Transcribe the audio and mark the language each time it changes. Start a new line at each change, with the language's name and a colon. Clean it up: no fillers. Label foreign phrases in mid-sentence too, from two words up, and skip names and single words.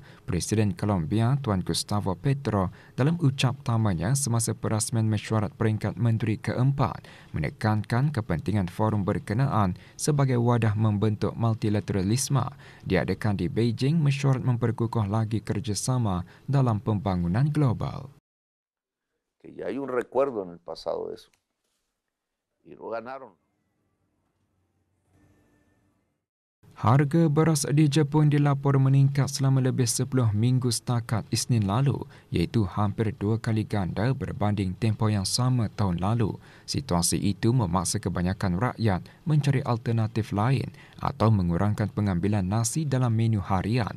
Malay: Presiden Colombia Tuan Gustavo Petro dalam ucap tamanya semasa perasmian mesyuarat peringkat menteri keempat menekankan kepentingan forum berkenaan sebagai wadah membentuk multilateralisme. Diadakan di Beijing, mesyuarat memperkukuh lagi kerjasama dalam pembangunan global.
Spanish: Que ya hay un recuerdo en el pasado de eso. Y lo ganaron.
Malay: Harga beras di Jepun dilapor meningkat selama lebih 10 minggu setakat Isnin lalu, iaitu hampir 2 kali ganda berbanding tempoh yang sama tahun lalu. Situasi itu memaksa kebanyakan rakyat mencari alternatif lain atau mengurangkan pengambilan nasi dalam menu harian.